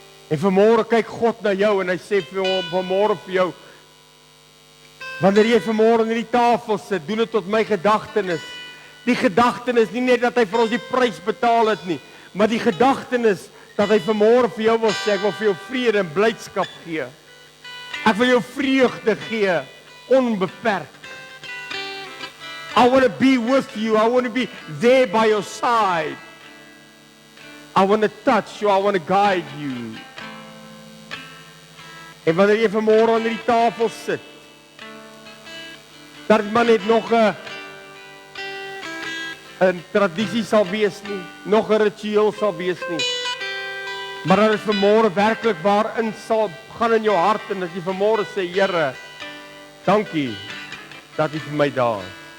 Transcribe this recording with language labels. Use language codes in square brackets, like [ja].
[af] En vanmôre kyk God na jou en hy sê vir hom vanmôre vir jou, wanneer jy vanmôre aan hierdie tafel sit, doen dit tot my gedagtenis. Die gedagtenis nie net dat hy vir ons die prys betaal het nie, maar die gedagtenis dat hy vanmôre vir jou wil sê, ek wil vir jou vrede en blydskap gee. Ek wil jou vreugde gee, onbeperk. [en] I want to be with you. I want to be there by your side. I want to touch you. I want to guide you. [af] En wanneer jy vanmôre aan die tafel sit, dat dit maar net nog 'n tradisie sal wees nie, nog 'n ritueel sal wees nie, maar dat dit vanmôre werklik waar in sal gaan in jou hart en dat jy vanmôre sê, Here, dankie dat U vir my daar is.